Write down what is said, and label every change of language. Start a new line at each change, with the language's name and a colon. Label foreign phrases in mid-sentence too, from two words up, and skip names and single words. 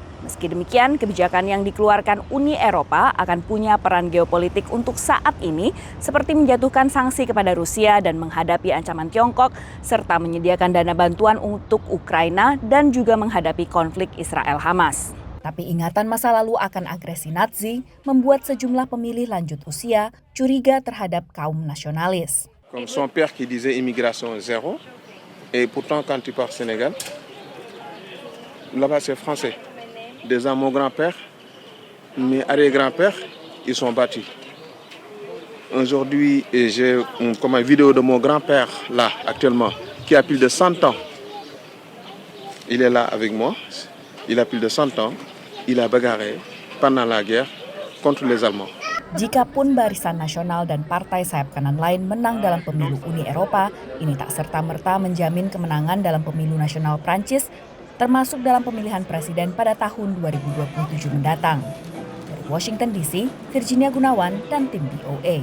Indonesian: Meski demikian, kebijakan yang dikeluarkan Uni Eropa akan punya peran geopolitik untuk saat ini, seperti menjatuhkan sanksi kepada Rusia dan menghadapi ancaman Tiongkok, serta menyediakan dana bantuan untuk Ukraina dan juga menghadapi konflik Israel-Hamas. Tapi ingatan masa lalu akan agresi Nazi membuat sejumlah pemilih lanjut usia curiga terhadap kaum nasionalis.
French: Comme son père qui disait immigration zéro, Et pourtant, quand tu pars au Sénégal, là-bas c'est français. Déjà mon grand-père, mes arrière-grands-pères, ils sont battus. Aujourd'hui, j'ai une vidéo de mon grand-père là, actuellement, qui a plus de 100 ans. Il est là avec moi. Il a plus de 100 ans. Il a bagarré pendant la guerre contre les Allemands.
Indonesian: Jikapun Barisan Nasional dan partai sayap kanan lain menang dalam pemilu Uni Eropa, ini tak serta-merta menjamin kemenangan dalam pemilu nasional Prancis, termasuk dalam pemilihan presiden pada tahun 2027 mendatang. Dari Washington DC, Virginia Gunawan dan tim VOA.